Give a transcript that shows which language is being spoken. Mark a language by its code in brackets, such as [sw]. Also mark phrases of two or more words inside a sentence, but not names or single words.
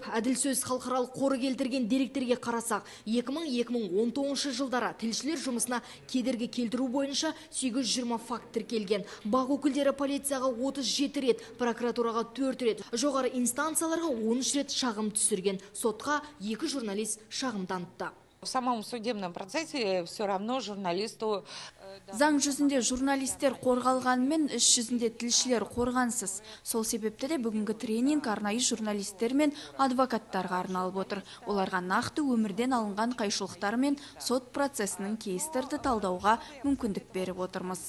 [kk] Әділ сөз халықаралық қоры келтірген деректерге қарасақ, 2000-2019 жылдары тілшілер жұмысына кедергі келтіру бойынша 820 факт тіркелген. Бақ өкілдері полицияға 37 рет, прокуратураға 4 рет, жоғары инстанцияларға 13 рет шағым түсірген. Сотқа 2 журналист шағымданыпты. [ru] В самом судебном процессе все равно журналисту... [kk] Заң жүзінде журналистер қорғалғанымен, іс жүзінде тілшілер қорғансыз. Сол себепті де бүгінгі тренинг арнайы журналистер мен адвокаттарға арналып отыр. Оларға нақты өмірден алынған қайшылықтар мен сот процесінің кейстерді талдауға мүмкіндік беріп отырмыз.